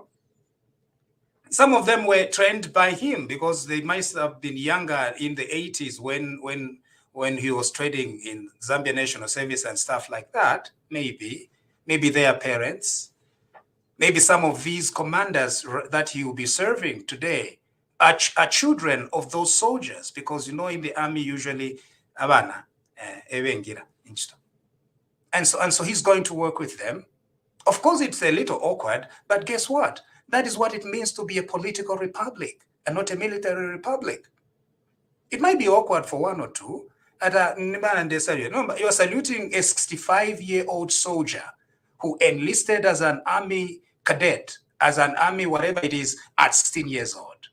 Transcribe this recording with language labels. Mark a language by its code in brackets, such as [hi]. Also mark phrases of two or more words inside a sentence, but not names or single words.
[en] Some of them were trained by him because they must have been younger in the 80s when he was trading in Zambia National Service and stuff like that. Maybe their parents. Maybe some of these commanders that he will be serving today are children of those soldiers, because you know in the army usually [bem] abana ebengira inchito. [en] And so he's going to work with them. Of course, it's a little awkward, but guess what? That is what it means to be a political republic and not a military republic. It might be awkward for one or two. You are saluting a 65-year-old soldier who enlisted as an army cadet, as an army whatever it is, at 16 years old.